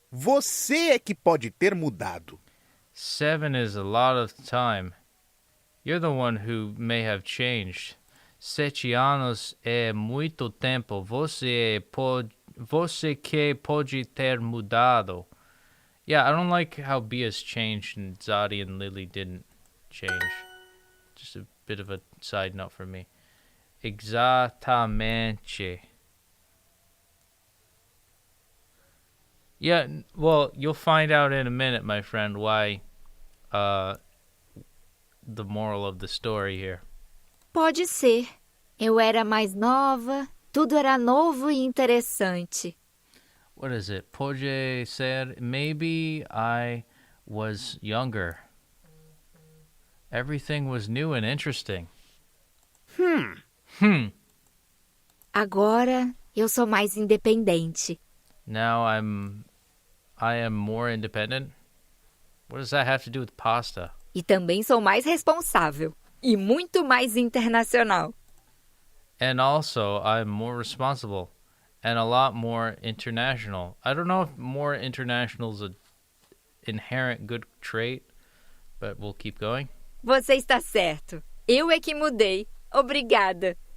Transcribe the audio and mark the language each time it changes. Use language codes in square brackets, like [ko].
[pt] Você é que pode ter mudado. [en] 7 is a lot of time. You're the one who may have changed. [pt] 7 anos é muito tempo. Você que pode ter mudado. [en] Yeah, I don't like how Bia's changed and Zadi and Lily didn't change. Just a bit of a side note for me. Exatamente. Yeah, well, you'll find out in a minute, my friend, why the moral of the story here. [pt] Pode ser. Eu era mais nova, tudo era novo e interessante. [en] What is it? [pt] Pode ser, [en] maybe I was younger. Everything was new and interesting. [pt] Agora eu sou mais independente. [en] Now I am more independent. What does that have to do with pasta? [pt] E também sou mais responsável. E muito mais internacional. [en] And also, I'm more responsible and a lot more international. I don't know if more international is an inherent good trait, but we'll keep going. [pt] Você está certo. Eu é que mudei. Obrigada.